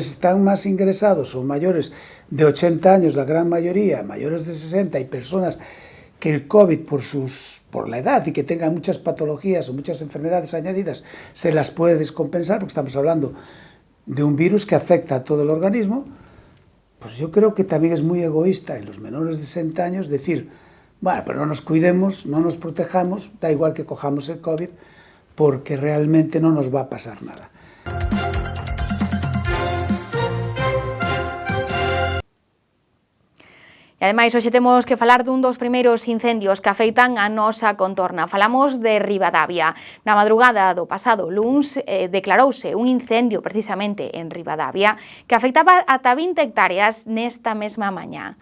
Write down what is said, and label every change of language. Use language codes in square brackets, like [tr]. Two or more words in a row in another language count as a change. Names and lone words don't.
[es] están más ingresados son mayores de 80 años, la gran mayoría, mayores de 60 y personas que el COVID por la edad y que tengan muchas patologías o muchas enfermedades añadidas se las puede descompensar, porque estamos hablando de un virus que afecta a todo el organismo, pues yo creo que también es muy egoísta en los menores de 60 años decir, bueno, pero no nos cuidemos, no nos protejamos, da igual que cojamos el COVID, porque realmente no nos va a pasar nada. [gl] E ademais, hoxe temos que falar dun dos primeiros incendios que afeitan a nosa contorna. Falamos de Ribadavia. Na madrugada do pasado luns declarouse un incendio precisamente en Ribadavia que afectaba ata 20 hectáreas nesta mesma mañá.